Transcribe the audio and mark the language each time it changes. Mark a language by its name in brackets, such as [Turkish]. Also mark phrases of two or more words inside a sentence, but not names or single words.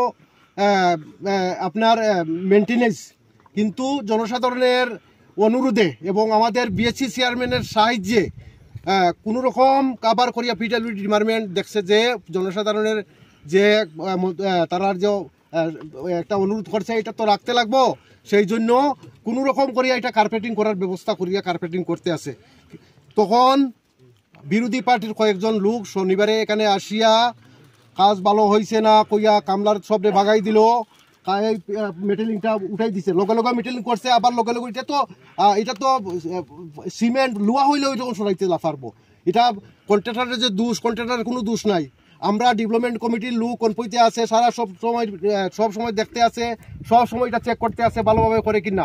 [Bangla] আপনার মেনটেনেন্স, কিন্তু জনসাধারণের অনুরোধে এবং আমাদের বিএসসি চেয়ারম্যানের সাহায্যে কোনো রকম কাবার করিয়া পিডব্লিউডি ডিপার্টমেন্ট দেখছে যে জনসাধারণের যে তারার যে একটা অনুরোধ করছে এটা তো রাখতে লাগবো, সেই জন্য কোনো রকম করিয়া এটা কার্পেটিং করার ব্যবস্থা করিয়া কার্পেটিং করতে আছে। তখন বিরোধী পার্টির কয়েকজন লোক শনিবারে এখানে আসিয়া কাজ ভালো হয়েছে না কইয়া কামলার সবরে ভাগাই দিল, মেটেলিংটা উঠাই দিছে, লগে লগে মেটেলিং করছে, আবার লগে লগে এটা তো সিমেন্ট লোয়া হইলে ওই যখন সরাইতে পারবো। এটা কন্ট্রাক্টরের যে দোষ, কন্ট্রাক্টরের কোনো দোষ নাই। আমরা [English] development committee [Bangla] লোক কনপইতে আছে, সারা সব সময় দেখতে আছে, সব সময় এটা চেক করতে আছে ভালোভাবে করে কিনা।